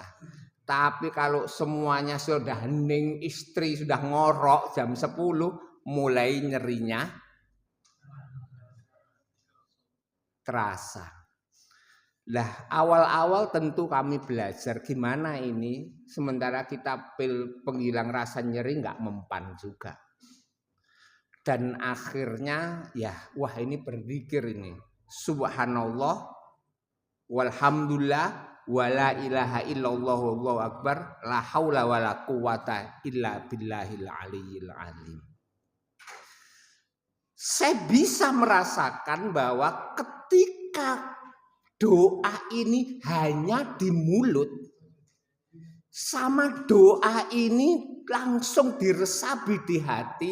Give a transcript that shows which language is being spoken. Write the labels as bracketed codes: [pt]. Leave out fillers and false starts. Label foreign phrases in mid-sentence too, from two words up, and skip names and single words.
[id] Tapi kalau semuanya sudah hening, istri sudah ngorok jam 10, mulai nyerinya terasa. Lah awal-awal tentu kami belajar gimana ini, sementara kita pil penghilang rasa nyeri nggak mempan juga. Dan akhirnya ya wah ini berzikir ini. [ar] سبحان الله والحمد لله ولا إله إلا الله والله أكبر لا حول ولا قوة إلا بالله العلي العليم. [id] Saya bisa merasakan bahwa ketika doa ini hanya di mulut, sama doa ini langsung diresapi di hati.